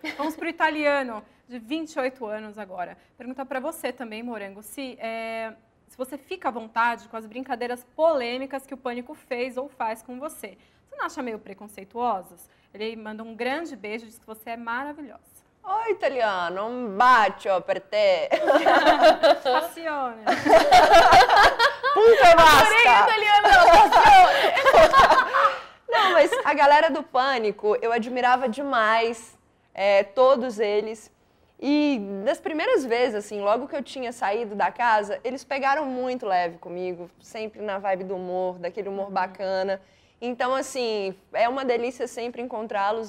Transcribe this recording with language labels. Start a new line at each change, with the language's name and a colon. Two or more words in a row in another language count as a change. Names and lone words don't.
Portuguese: Vamos pro italiano, de 28 anos agora. Pergunta pra você também, Morango, se se você fica à vontade com as brincadeiras polêmicas que o Pânico fez ou faz com você. Você não acha meio preconceituosas? Ele manda um grande beijo e diz que você é maravilhosa. Oi,
Italian: italiano, un bacio per te. Passione. Punto e basta.
Portuguese: Adorei, italiano, passione. Não, mas a galera do Pânico, eu admirava demais, todos eles. E das primeiras vezes, assim, logo que eu tinha saído da casa, eles pegaram muito leve comigo, sempre na vibe do humor, daquele humor bacana. Então, assim, é uma delícia sempre encontrá-los.